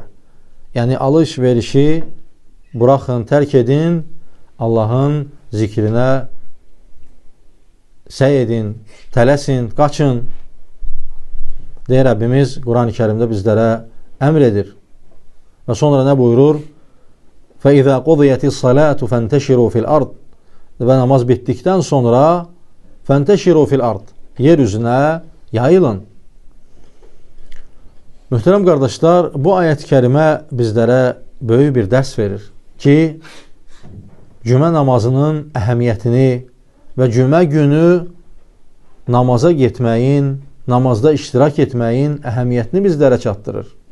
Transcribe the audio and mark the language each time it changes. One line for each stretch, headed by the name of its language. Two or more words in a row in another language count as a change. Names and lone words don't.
Azerbaijani: Yəni, alış-verişi buraxın, tərk edin, Allahın zikrinə səy edin, tələsin, qaçın. Deyir Rəbbimiz Quran-ı Kərimdə bizlərə əmr edir. Və sonra nə buyurur?
Arabic: فَإِذَا قُضِيَتِ الصَّلَاةُ فَانْتَشِرُوا فِي الْأَرْضِ.
Azerbaijani: Və namaz bitdikdən sonra
Arabic: فَانْتَشِرُوا فِي الْأَرْضِ.
Azerbaijani: Yer üzünə yayılın. Möhtərəm qardaşlar, bu ayət-i kərimə bizlərə böyük bir dərs verir ki, cümə namazının əhəmiyyətini və cümə günü namaza getməyin, namazda iştirak etməyin əhəmiyyətini bizlərə çatdırır.